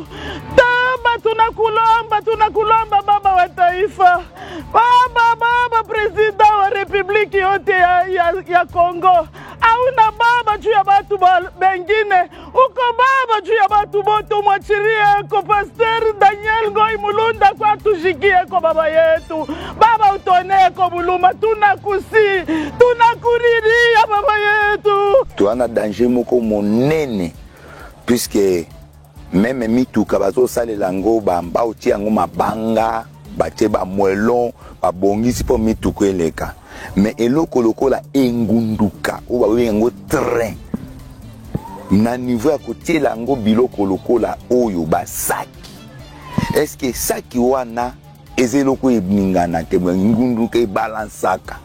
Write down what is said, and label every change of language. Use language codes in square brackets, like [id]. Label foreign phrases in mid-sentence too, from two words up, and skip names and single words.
[sw] Taba tunakulomba baba wa taifa, baba president wa republiki yote ya Kongo, hauna baba juu ya watu bengine, uko baba juu ya watu bote, mwachilie kwa Pastor Daniel Ngoi Mulunda kwa tushikie kwa baba yetu, baba utonee kwa buluma, tunakuriria baba yetu. [ln] Tuana danger moko monene, [fr] puisque même [ln] mituka bazosalela ngo bamba otie yango mabanga batie bamwelon babongisi mpo mituka eleka, mais eloko lokola engunduka oyo babengi yango train na niveau ya kotiela yango biloko lokola oyo basaki, eske saki wana eza eloko eningana te, ngunduka ebalansaka.